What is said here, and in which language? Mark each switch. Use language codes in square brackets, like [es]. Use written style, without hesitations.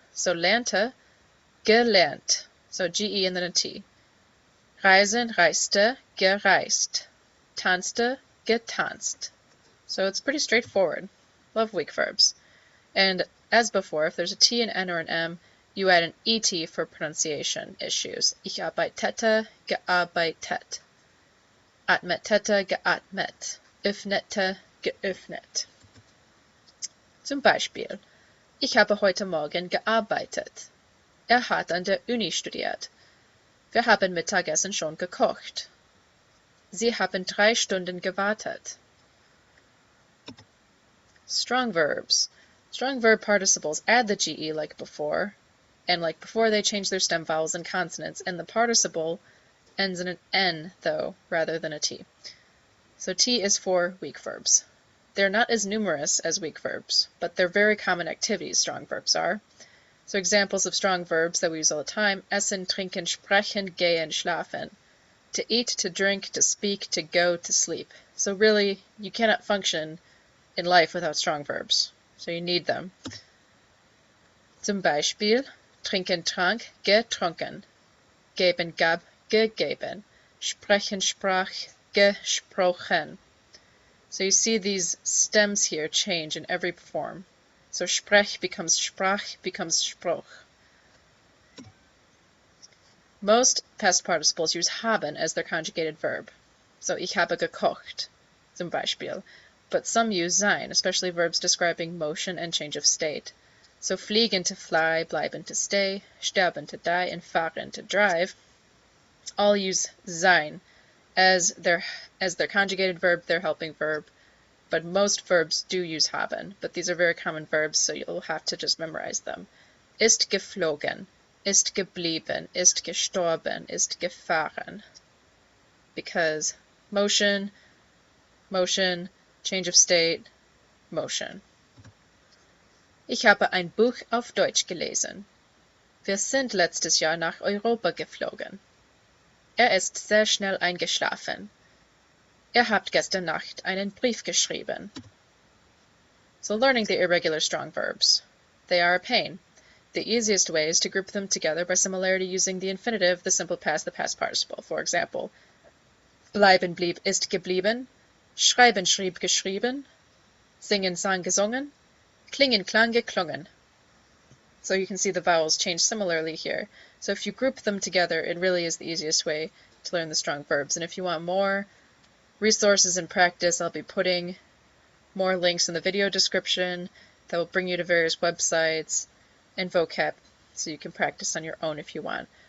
[en] So [de] lernte, gelernt. [en] So ge and then a t. [de] Reisen, reiste, gereist. Tanzte, getanzt. [en] So it's pretty straightforward. Love weak verbs. And as before, if there's a t, an n, or an m, you add an et for pronunciation issues. [de] Ich arbeitete, gearbeitet. Atmetete, geatmet. Öffnete, geöffnet. Zum Beispiel, ich habe heute Morgen gearbeitet. Hat an der Uni studiert. Wir haben Mittagessen schon gekocht. Sie haben 3 Stunden gewartet. [en] Strong verbs. Strong verb participles add the ge like before, and like before they change their stem vowels and consonants, and the participle ends in an n, though, rather than a t. So t is for weak verbs. They're not as numerous as weak verbs, but they're very common activities, strong verbs are. So examples of strong verbs that we use all the time: essen, trinken, sprechen, gehen, schlafen. To eat, to drink, to speak, to go, to sleep. So really, you cannot function in life without strong verbs. So you need them. [de] Zum Beispiel, trinken, trank, getrunken. Geben, gab, gegeben. Sprechen, sprach, gesprochen. [en] So you see these stems here change in every form. So sprech becomes sprach, becomes spruch. Most past participles use haben as their conjugated verb. [de] So ich habe gekocht, zum Beispiel. [en] But some use sein, especially verbs describing motion and change of state. So fliegen, to fly, bleiben, to stay, sterben, to die, and fahren, to drive, all use sein as their conjugated verb, their helping verb. But most verbs do use haben, but these are very common verbs, so you'll have to just memorize them. [de] Ist geflogen, ist geblieben, ist gestorben, ist gefahren. [en] Because motion, motion, change of state, motion. [de] Ich habe ein Buch auf Deutsch gelesen. Wir sind letztes Jahr nach Europa geflogen. Ist sehr schnell eingeschlafen. Habt gestern Nacht einen Brief geschrieben. [en] So learning the irregular strong verbs. They are a pain. The easiest way is to group them together by similarity using the infinitive, the simple past, the past participle. [de] For example, bleiben, blieb, ist geblieben. Schreiben, schrieb, geschrieben. Singen, sang, gesungen. Klingen, klang, geklungen. [en] So you can see the vowels change similarly here. So if you group them together, it really is the easiest way to learn the strong verbs. And if you want more resources and practice, I'll be putting more links in the video description that will bring you to various websites and vocab, so you can practice on your own if you want.